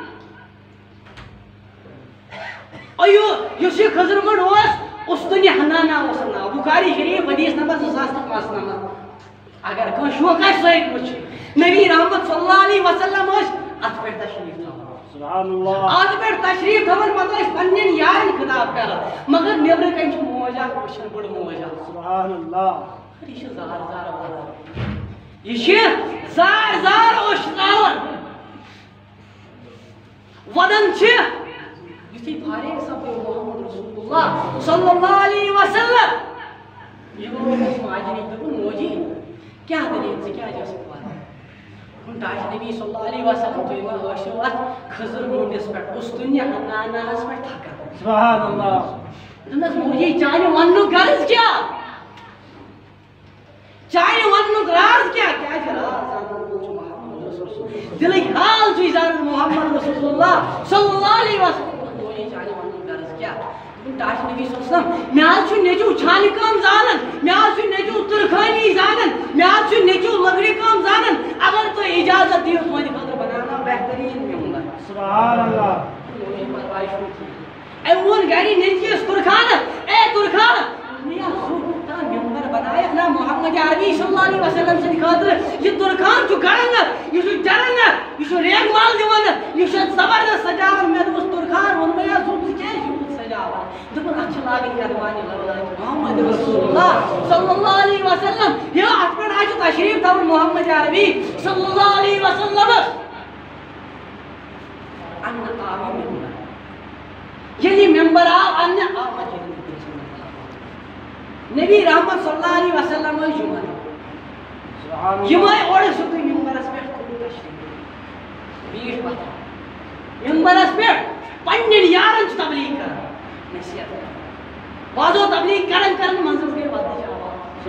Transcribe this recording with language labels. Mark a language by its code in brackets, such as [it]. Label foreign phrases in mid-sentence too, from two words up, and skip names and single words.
[ks] یُس یہِ خضر مٔنڈ اوس اُستُنہِ حنانا اوس ناو بُخاری شریٖف حدیث نمبر 2095 اگر کٲنٛسہِ شوق آسہِ سُہ ہیٚکہِ وٕچھِتھ نبی رحمت [ar] صلی اللہ علیہ وسلم [ks] ٲسۍ اتھ پٮ۪ٹھ تشریٖف تھاوان اتھ پٮ۪ٹھ تشریٖف تھاوان پتہٕ ٲسۍ پننٮ۪ن یارن خطاب کران مگر نیبرٕ کنۍ چھِ موج اکھ وٕچھان بٔڑ موج اکھ یہِ چھِ زار زار وَنان یہ زار زار اوشتراون ودن یُتھُے فارغ سپدو محمد [ar] رسول اللہ صلی اللہ علیہ وسلم [ks] یہ گوٚو ماجہِ نِش دوٚپُن موجی کیٛاہ دٔلیٖل ژٕ کیٛازِ ٲسٕکھ وَنان ٹاش نبی [ar] صلی اللہ علیہ وسلم [ks] تُہۍ ما ٲسِو اتھ خضر مٔنٛڈِس پٮ۪ٹھ اُستُنہِ حناناہس پٮ۪ٹھ تھکان [ar] سبحان اللہ [ks] دوٚپنس موجی چانہِ وننُک غرض کیٛاہ چانہِ وننُک راز کیٛاہ کیٛازِ راز دلٕکۍ حال چھُے زانان محمد [ar] رسول اللہ صلی اللہ علیہ وسلم [ks] موجی چانہِ وننُک غرض کیٛاہ ٹاش نبی [ar] صلی اللہ علیہ وسلم [ks] مےٚ حظ چھُ نیٚچوٗ چھانہِ کٲم زانان مےٚ حظ چھُ نیٚچوٗ تُرخٲنی زانان مےٚ حظ چھُ نیٚچوٗ لٔکرِ کٲم زانان اگر تُہۍ اِجازت دِیِو تُہنٛدِ خٲطرٕ بناوناو بہتریٖن مِمبر [ar] سبحان اللہ [ks] پرواے چھُنہٕ أمۍ ووٚن گرِ نیٚچوِس تُرخانس اے تُرخان مِمبر بنایکھ نا محمد عربی [ar] صلی اللہ علیہ وسلم [ks] سٕنٛدِ خٲطرٕ یہِ تُرخان چھُ کڑان یہِ چھُ چڑان یہِ چھُ ریگ مال دِوان یہِ چھُ زبردست سجاوان مےٚ دوٚپُس تُرخان ووٚن مےٚ ژٕ کیٛازِ چھُکھ سجاوان دوٚپُن اتھ چھِ لاگٕنۍ یدوانہِ لٲج محمد [ar] رسول اللہ صلی اللہ علیہ وسلم [ks] یہِ اتھ پٮ۪ٹھ آے چھُ تشریٖف تھاوُن محمد عربی [ar] صلی اللہ علیہ وسلم [ks] اننہٕ آو یہِ مِمبر ییٚلہِ یہِ مِمبر آو اننہٕ آو مسجد نبی رحمت [ar] صلی اللہ علیہ وسلم [ks] ٲسۍ جُمعہ دۄہ یِم آے اورٕ سیوٚدُے مِمبرس پٮ۪ٹھ کوٚرُکھ تشریٖف بیٖٹھ پتھر مِمبرس پٮ۪ٹھ پننٮ۪ن یارن چھُ تبلیٖغ کران نصیحت کران بازو تبلیٖغ کران کران منٛزس گٔے ودنٕچ آواز